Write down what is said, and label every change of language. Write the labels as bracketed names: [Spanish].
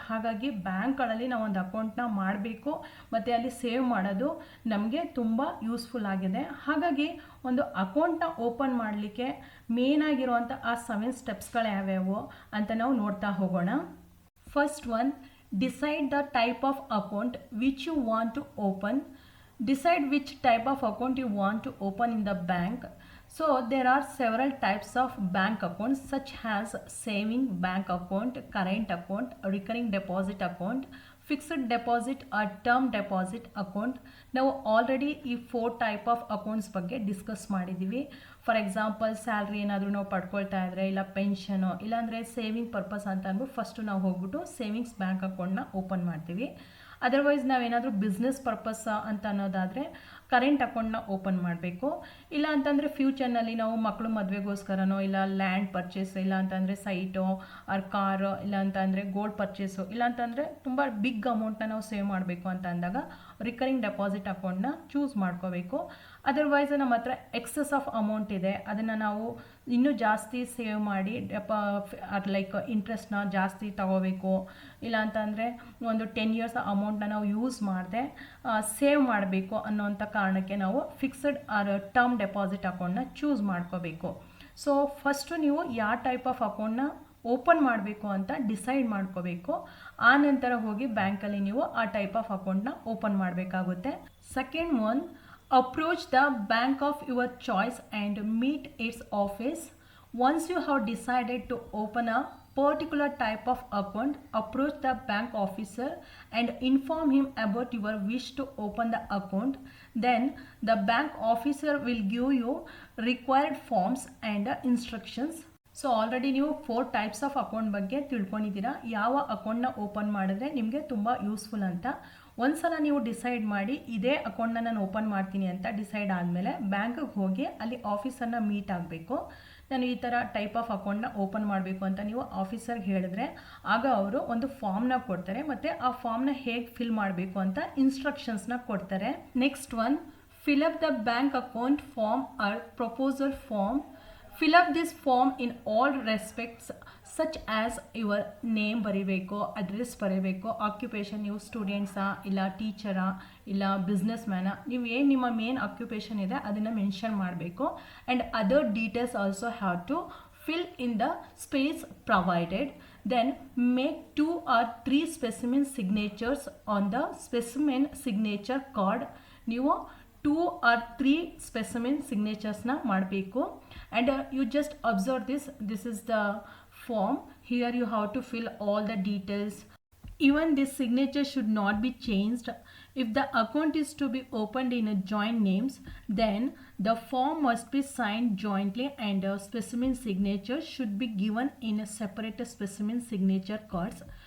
[Kannada] ಹಾಗಾಗಿ ಬ್ಯಾಂಕ್ಗಳಲ್ಲಿ ನಾವು ಒಂದು ಅಕೌಂಟ್ನ ಮಾಡಬೇಕು ಮತ್ತು ಅಲ್ಲಿ ಸೇವ್ ಮಾಡೋದು ನಮಗೆ ತುಂಬ ಯೂಸ್ಫುಲ್ ಆಗಿದೆ. ಹಾಗಾಗಿ ಒಂದು ಅಕೌಂಟ್ನ ಓಪನ್ ಮಾಡಲಿಕ್ಕೆ ಮೇನಾಗಿರುವಂಥ ಆ 7 ಸ್ಟೆಪ್ಸ್ಗಳು ಯಾವ್ಯಾವು ಅಂತ ನಾವು ನೋಡ್ತಾ ಹೋಗೋಣ. [English] First one, decide the type of account which you want to open. Decide which type of account you want to open in the bank. So there are several types of bank accounts such as saving bank account, current account, recurring deposit account, fixed deposit or term deposit account. [Kannada] ನಾವು already ಈ 4 type of accounts ಬಗ್ಗೆ discuss ಮಾಡಿದ್ದೀವಿ. For example salary ಏನಾದರೂ ನಾವು ಪಡ್ಕೊಳ್ತಾ ಇದ್ದರೆ, ಇಲ್ಲ pension, ಇಲ್ಲಾಂದರೆ ಸೇವಿಂಗ್ ಪರ್ಪಸ್ ಅಂತ ಅಂದ್ಬಿಟ್ಟು ಫಸ್ಟು ನಾವು ಹೋಗ್ಬಿಟ್ಟು ಸೇವಿಂಗ್ಸ್ ಬ್ಯಾಂಕ್ ಅಕೌಂಟ್ನ ಓಪನ್ ಮಾಡ್ತೀವಿ. ಅದರ್ವೈಸ್ ನಾವೇನಾದರೂ ಬಿಸ್ನೆಸ್ ಪರ್ಪಸ್ ಅಂತ ಅನ್ನೋದಾದರೆ ಕರೆಂಟ್ ಅಕೌಂಟ್ನ ಓಪನ್ ಮಾಡಬೇಕು. ಇಲ್ಲ ಅಂತಂದರೆ ಫ್ಯೂಚರ್ನಲ್ಲಿ ನಾವು ಮಕ್ಕಳು ಮದುವೆಗೋಸ್ಕರನೋ, ಇಲ್ಲ ಲ್ಯಾಂಡ್ ಪರ್ಚೇಸ್, ಇಲ್ಲ ಅಂತಂದರೆ ಸೈಟೋ ಆರ್ ಕಾರು, ಇಲ್ಲ ಅಂತಂದರೆ ಗೋಲ್ಡ್ ಪರ್ಚೇಸು, ಇಲ್ಲ ಅಂತಂದರೆ ತುಂಬ ಬಿಗ್ ಅಮೌಂಟ್ನ ನಾವು ಸೇವ್ ಮಾಡಬೇಕು ಅಂತ ಅಂದಾಗ ರಿಕರಿಂಗ್ ಡೆಪಾಸಿಟ್ ಅಕೌಂಟ್ನ ಚೂಸ್ ಮಾಡ್ಕೋಬೇಕು. ಅದರ್ವೈಸ್ ನಮ್ಮ ಹತ್ರ ಎಕ್ಸಸ್ ಆಫ್ ಅಮೌಂಟ್ ಇದೆ, ಅದನ್ನು ನಾವು ಇನ್ನೂ ಜಾಸ್ತಿ ಸೇವ್ ಮಾಡಿ ಲೈಕ್ ಇಂಟ್ರೆಸ್ಟ್ನ ಜಾಸ್ತಿ ತಗೋಬೇಕು, ಇಲ್ಲ ಅಂತಂದರೆ ಒಂದು 10 ಇಯರ್ಸ್ ಅಮೌಂಟ್ನ ನಾವು ಯೂಸ್ ಮಾಡದೆ ಸೇವ್ ಮಾಡಬೇಕು ಅನ್ನೋಂಥ ಕಾರಣಕ್ಕೆ ನಾವು ಫಿಕ್ಸ್ಡ್ ಆರ್ ಟರ್ಮ್ ಡೆಪಾಸಿಟ್ ಅಕೌಂಟ್ನ ಚೂಸ್ ಮಾಡ್ಕೋಬೇಕು. ಸೊ ಫಸ್ಟು ನೀವು ಯಾವ ಟೈಪ್ ಆಫ್ ಅಕೌಂಟ್ನ ಓಪನ್ ಮಾಡಬೇಕು ಅಂತ ಡಿಸೈಡ್ ಮಾಡ್ಕೋಬೇಕು. ಆ ನಂತರ ಹೋಗಿ ಬ್ಯಾಂಕಲ್ಲಿ ನೀವು ಆ ಟೈಪ್ ಆಫ್ ಅಕೌಂಟ್ನ ಓಪನ್ ಮಾಡಬೇಕಾಗುತ್ತೆ. [English] Second one, approach the bank of your choice and meet its office. Once you have decided to open a particular type of account, approach the bank officer and inform him about your wish to open the account. Then the bank officer will give you required forms and instructions. [Kannada] So already ನೀವು 4 types of account ಬಗ್ಗೆ ತಿಳ್ಕೊಂಡಿದ್ದೀರಾ, ಯಾವ ಅಕೌಂಟ್ನ open ಮಾಡಿದ್ರೆ ನಿಮಗೆ ತುಂಬ useful ಅಂತ. ಒಂದ್ಸಲ ನೀವು ಡಿಸೈಡ್ ಮಾಡಿ ಇದೇ ಅಕೌಂಟ್ನ ನಾನು ಓಪನ್ ಮಾಡ್ತೀನಿ ಅಂತ ಡಿಸೈಡ್ ಆದಮೇಲೆ ಬ್ಯಾಂಕಿಗೆ ಹೋಗಿ ಅಲ್ಲಿ ಆಫೀಸರ್ನ ಮೀಟ್ ಆಗಬೇಕು. ನಾನು ಈ ಥರ ಟೈಪ್ ಆಫ್ ಅಕೌಂಟ್ನ ಓಪನ್ ಮಾಡಬೇಕು ಅಂತ ನೀವು ಆಫೀಸರ್ಗೆ ಹೇಳಿದ್ರೆ ಆಗ ಅವರು ಒಂದು ಫಾರ್ಮ್ನ ಕೊಡ್ತಾರೆ ಮತ್ತು ಆ ಫಾರ್ಮ್ನ ಹೇಗೆ ಫಿಲ್ ಮಾಡಬೇಕು ಅಂತ ಇನ್ಸ್ಟ್ರಕ್ಷನ್ಸ್ನ ಕೊಡ್ತಾರೆ. [English] Next one, fill up the bank account form or proposal form. Fill up this form in all respects such as your name [Kannada] ಬರೀಬೇಕು, ಅಡ್ರೆಸ್ ಬರೀಬೇಕು, ಆಕ್ಯುಪೇಷನ್, ನೀವು ಸ್ಟೂಡೆಂಟ್ಸಾ ಇಲ್ಲ ಟೀಚರಾ ಇಲ್ಲ ಬಿಸ್ನೆಸ್ ಮ್ಯಾನ, ನೀವು ಏನು ನಿಮ್ಮ ಮೇನ್ ಆಕ್ಯುಪೇಷನ್ ಇದೆ ಅದನ್ನು ಮೆನ್ಷನ್ ಮಾಡಬೇಕು. [English] And other details also have to fill in the space provided. Then make 2 or 3 specimen signatures on the specimen signature card. [Kannada] ನೀವು [English] 2 or 3 specimen signatures [Kannada] ನ ಮಾಡಬೇಕು. [English] And you just observe this is the form. Here you have to fill all the details. Even this signature should not be changed. If the account is to be opened in a joint names, then the form must be signed jointly and a specimen signature should be given in a separate specimen signature cards.